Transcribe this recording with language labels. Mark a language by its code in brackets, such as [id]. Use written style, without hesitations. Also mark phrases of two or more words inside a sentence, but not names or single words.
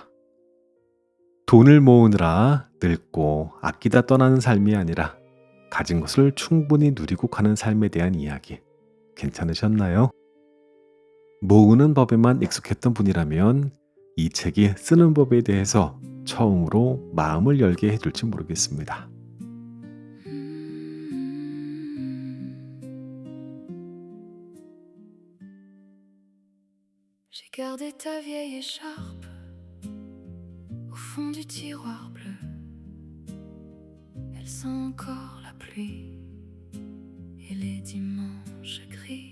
[ko] 돈을 모으느라 늙고 아끼다 떠나는 삶이 아니라 가진 것을 충분히 누리고 가는 삶에 대한 이야기 괜찮으셨나요? 모으는 법에만 익숙했던 분이라면 이 책이 쓰는 법에 대해서 처음으로 마음을 열게 해줄지 모르겠습니다. [fr] J'ai gardé ta vieille écharpe au fond du tiroir bleu. Elle sent encore la pluie et les dimanches gris.